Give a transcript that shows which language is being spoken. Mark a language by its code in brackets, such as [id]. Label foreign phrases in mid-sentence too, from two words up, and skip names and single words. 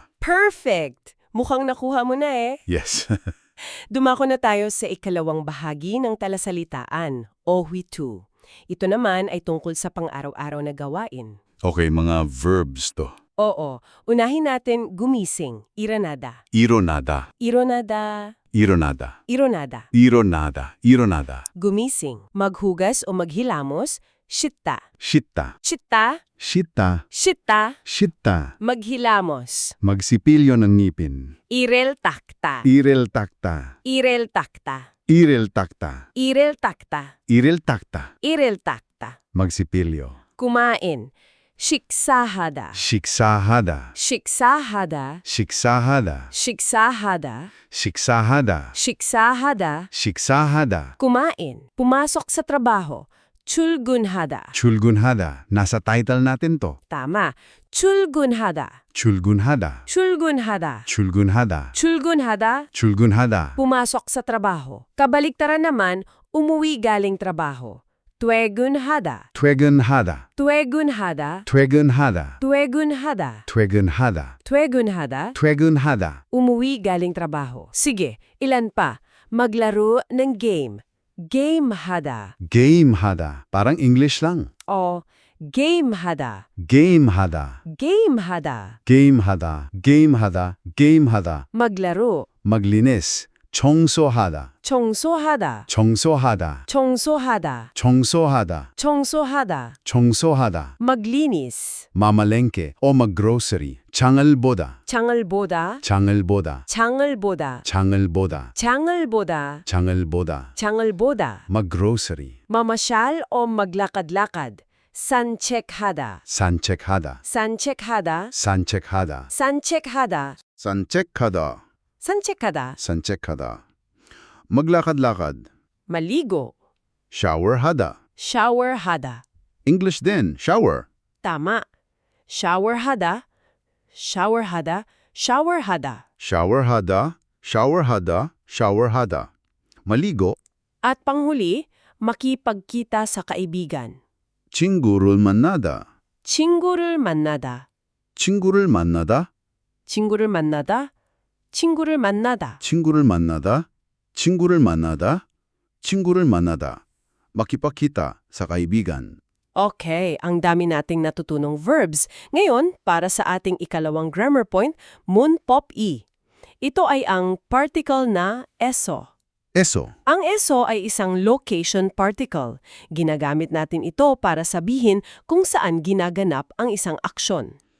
[tl] Perfect! Mukhang nakuha mo na eh. Yes. Dumako na tayo sa ikalawang bahagi ng talasalitaan, OHWI2. Ito naman ay tungkol sa pang-araw-araw na gawain. Okay, mga verbs to. Oo. Unahin natin gumising, [ko] 일어나다. 일어나다. 일어나다. 일어나다. 일어나다. 일어나다. 일어나다. [tl] Gumising, maghugas o maghilamos, shitta. [ko] 씻다. 씻다. 씻다. 씻다. 씻다. [tl] Maghilamos. Magsipilyo ng ngipin. [ko] 이를 닦다. 이를 닦다. 이를 닦다. 이를 닦다. 이를 닦다. 이를 닦다. 이를 닦다. [tl] Magsipilyo. Kumain. Shiksahada. [ko] 식사하다. 식사하다. 식사하다. 식사하다. 식사하다. 식사하다. 식사하다. [tl] Kumain. Pumasok sa trabaho. Chulgunhada. Chulgunhada. Nasa title natin to. Tama. [ko] 출근하다, 출근하다. 출근하다, 출근하다. 출근하다, 출근하다. [tl] pumasok sa trabaho. Kabaliktaran naman, umuwi galing trabaho. [ko] 퇴근하다, 퇴근하다. 퇴근하다, 퇴근하다. 퇴근하다, 퇴근하다. 퇴근하다, 퇴근하다. [tl] umuwi galing trabaho. Sige, ilan pa? Maglaro ng game. [ko] Game하다. 게임하다. [tl] parang English lang. [ko] O game하다. 게임하다. game하다. 게임하다. 게임하다. 게임하다. [tl] maglaro. maglinis. [ko] 청소하다. 청소하다. 청소하다. 청소하다. 청소하다. 청소하다. 청소하다. [tl] maglinis. mamalengke o maggrocery. [ko] 장을 보다. 장을 보다. 장을 보다. 장을 보다. 장을 보다. 장을 보다. 장을 보다. 장을 보다. [tl] maggrocery. mamasyal o maglakad-lakad. [ko] 산책하다. 산책하다. 산책하다. 산책하다. 산책하다. 산책하다. 산책하다. 산책하다. [tl] maglakad-lakad. maligo. [ko] shower하다. shower하다. [tl] English din, shower. Tama. [ko] shower하다. shower하다. shower하다. shower하다. shower하다. shower하다. [tl] maligo. At panghuli, makipagkita sa kaibigan. [ko] 친구를 만나다. 친구를 만나다. 친구를 만나다. 친구를 만나다. 친구를 만나다. 친구를 만나다. 친구를 만나다. 친구를 만나다. [tl] makipagkita sa kaibigan. Okay, ang dami nating natutunong verbs. Ngayon, para sa ating ikalawang [en] grammar point, [tl] munpop-i. Ito ay ang particle na eso. eso. Ang eso ay isang location particle. Ginagamit natin ito para sabihin kung saan ginaganap ang isang aksyon.